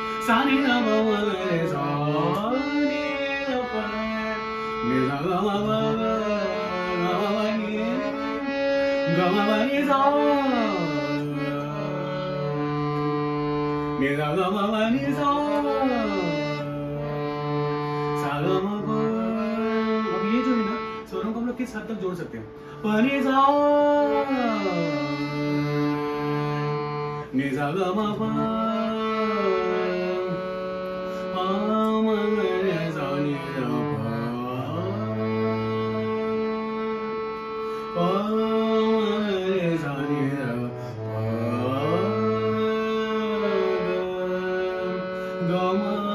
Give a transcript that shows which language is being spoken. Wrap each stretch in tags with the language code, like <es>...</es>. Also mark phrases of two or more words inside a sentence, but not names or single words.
<hi>सा रे गा मा मा रे सा नी दा पा नी दा गा मा मा गा मा नी गा मा मा नी सा नी दा गा मा मा नी सा सा गा मा पा। अब ये जो है ना स्वरों को हम लोग किस हद तक जोड़ सकते हैं? प नी सा नी सा गा मा पा पा मा रे सा नी दा पा पा रे सा नी दा पा गा मा</hi>